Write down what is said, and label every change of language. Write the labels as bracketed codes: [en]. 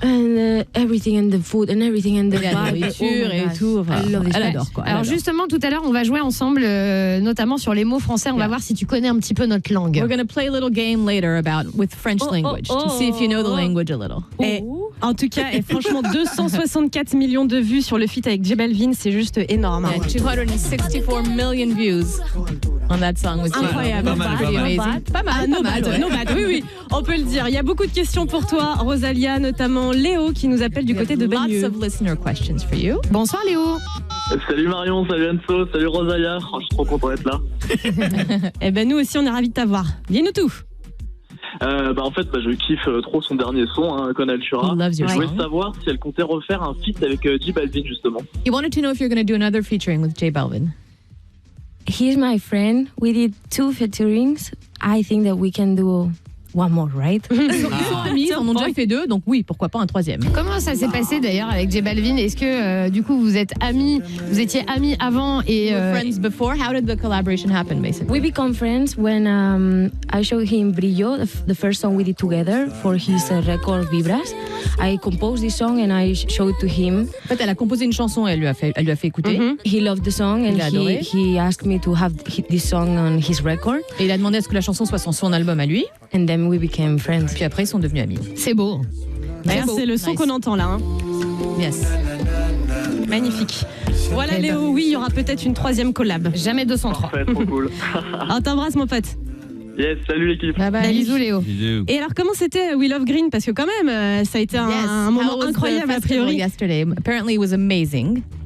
[en] And everything and the food and everything and the [fr] la nourriture et tout. Enfin, elle adore quoi. Alors justement, tout à l'heure, on va jouer ensemble, notamment sur les mots français. On va voir si tu connais un petit peu notre langue. [en] We're going to play a little game later with French language to see if you know the language a little. [fr] Ouais. En tout cas, et franchement, 264 millions de vues sur le feat avec J Balvin, c'est juste énorme. [en] Yeah, 264 million views on that song. [fr] Incroyable. Pas mal. Pas mal. [en] No bad, [fr] oui, on peut le dire. Il y a beaucoup de questions pour toi, Rosalia, notamment Léo qui nous appelle du côté de Bagneux. [en] Lots of listener questions for you. [fr] Bonsoir Léo. Salut Marion, salut Anso, salut Rosalia. Je suis trop content d'être là. Eh ben nous aussi, on est ravis de t'avoir. Dis-nous tout. En fait, je kiffe trop son dernier son, Con Altura. Je voulais savoir si elle comptait refaire un feat avec J Balvin justement. [en] He wanted to know if you're going to do another featuring with J Balvin. He's my friend. We did 2 featurings. I think that we can do one more, right? [fr] Ils sont amis, ils en ont déjà fait 2, donc oui, pourquoi pas un 3e. Comment ça s'est passé d'ailleurs avec J Balvin? Est-ce que du coup vous êtes amis, vous étiez amis avant et [en] friends before? How did the collaboration happen basically? We become friends when I showed him Brillo, the first song we did together for his record Vibras. I composed this song and I showed it to him. [fr] En fait, elle a composé une chanson et elle lui a fait écouter. [en] He loved the song and he asked me to have this song on his record. [fr] Et il a demandé à ce que la chanson soit sur son album à lui. [en] And then we became friends. [fr] Puis après, ils sont devenus amis. C'est beau. D'ailleurs, c'est le son qu'on entend là. Hein. [en] Yes. [fr] Magnifique. Voilà Léo, oui, il y aura peut-être une 3e collab. Jamais 203. Parfait, trop cool. On t'embrasse mon pote. Yes, salut l'équipe. [en] Bye bye. [fr] Bisous Léo. Et alors comment c'était We Love Green? Parce que quand même, ça a été un moment incroyable a priori. [en] Yesterday, apparently it was amazing.